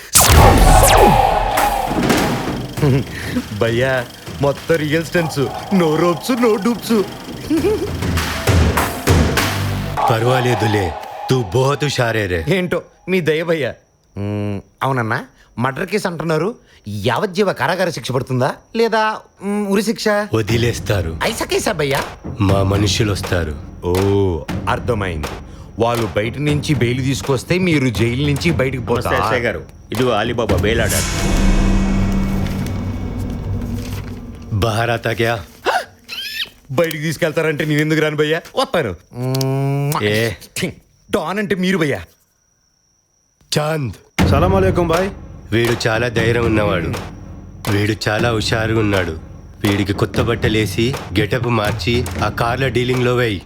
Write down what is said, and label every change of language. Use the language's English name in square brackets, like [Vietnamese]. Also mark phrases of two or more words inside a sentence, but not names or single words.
[Telugu] భయ్యా మొత్తం [English] real stunts, no ropes no dupes. [Telugu] పర్వాలేదులే, [Hindi] तू बहुत हुशार है रे. [Telugu] ఏంటో మీ దయ భయ్యా. అవునన్నా, మర్డర్ కేసు అంటున్నారు. యావజ్జీవ కారాగార శిక్ష పడుతుందా లేదా ఉరి శిక్ష? వదిలేస్తారు. [Hindi] ऐसा कैसा भैया? [Telugu] మా మనుషులు వస్తారు. ఓ అర్థమైంది. వాళ్ళు బయట నుంచి బెయిల్ తీసుకొస్తే మీరు జైలు నుంచి బయటకు పోతారు గారు. ఇది అలీబాబా బెయిల్ ఆర్డర్. [Hindi] बाहर आता क्या? [Telugu] బయటికి తీసుకెళ్తారంటే నేను ఎందుకు రాను భయ్యా? వస్తాను. ఏ డాన్ అంటే మీరు భయ్యా. చాంద్. [Arabic] سلام عليكم బాయ్. [Telugu] వీడు చాలా ధైర్యం ఉన్నవాడు. వీడు చాలా హుషారుగా ఉన్నాడు. వీడికి కొత్త బట్టలేసి గెటప్ మార్చి ఆ కార్ల డీలింగ్ లో వేయి.